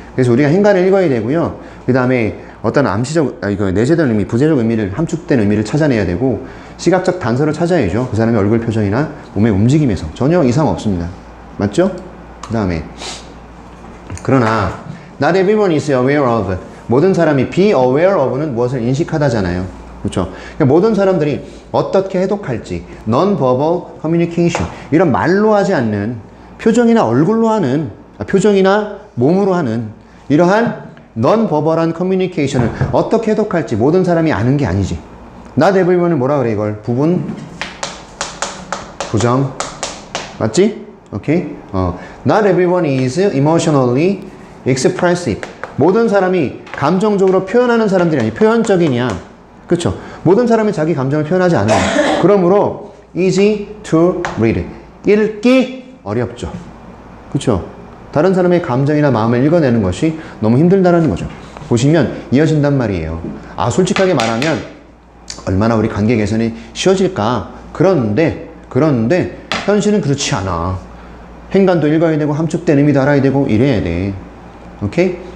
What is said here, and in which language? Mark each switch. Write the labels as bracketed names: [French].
[Korean] 그래서 우리가 행간을 읽어야 되고요. 그 다음에 어떤 암시적, 내재된 의미, 부재적 의미를, 함축된 의미를 찾아내야 되고, 시각적 단서를 찾아야죠. 그 사람의 얼굴 표정이나 몸의 움직임에서. 전혀 이상 없습니다. 맞죠? [English] 그 다음에, 그러나, not everyone is aware of. [Korean] 모든 사람이 [English] be aware of [Korean] 는 무엇을 인식하다잖아요. 그렇죠? 그러니까 모든 사람들이 어떻게 해독할지, [English] non-verbal communication. [Korean] 이런 말로 하지 않는, 표정이나 얼굴로 하는, 표정이나 몸으로 하는, 이러한 non-verbal한 커뮤니케이션을 어떻게 해독할지 모든 사람이 아는 게 아니지. [English] not everyone [Korean] 은 뭐라 그래 이걸? 부분, 부정. 맞지? 오케이? [English] Not everyone is emotionally expressive. [Korean] 모든 사람이 감정적으로 표현하는 사람들이 아니 표현적이냐. 그쵸? 모든 사람이 자기 감정을 표현하지 않아요. [English] 그러므로 easy to read. [Korean] 읽기 어렵죠. 그쵸? 다른 사람의 감정이나 마음을 읽어내는 것이 너무 힘들다는 거죠. 보시면 이어진단 말이에요. 솔직하게 말하면 얼마나 우리 관계 개선이 쉬워질까? 그런데 현실은 그렇지 않아. 행간도 읽어야 되고 함축된 의미도 알아야 되고 이래야 돼. 오케이?